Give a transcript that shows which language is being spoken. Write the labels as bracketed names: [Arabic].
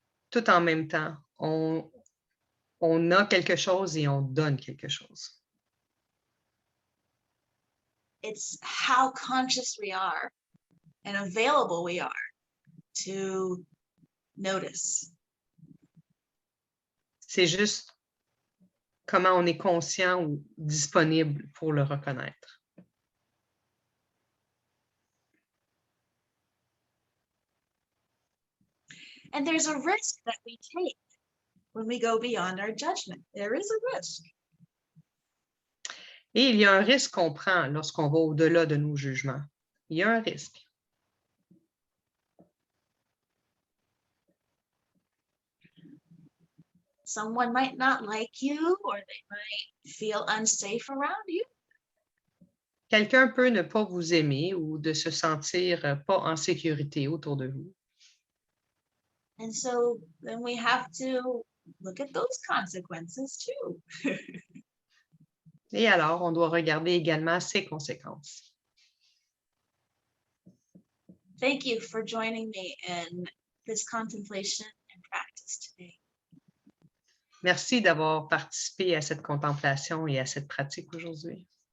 [French] Tout en même temps, on a quelque chose et on donne quelque chose. [English] It's how conscious we are and available we are to notice. [French] C'est juste comment on est conscient ou disponible pour le reconnaître. [English] And there's a risk that we take when we go beyond our judgment. There is a risk. [French] Et il y a un risque qu'on prend lorsqu'on va au-delà de nos jugements. Il y a un risque. [English] Someone might not like you or they might feel unsafe around you. [French] Quelqu'un peut ne pas vous aimer ou de se sentir pas en sécurité autour de vous. [English] And so then we have to look at those consequences too. [French] Et alors, on doit regarder également ses conséquences. [English] Thank you for joining me in this contemplation and practice today. [French] Merci d'avoir participé à cette contemplation et à cette pratique aujourd'hui.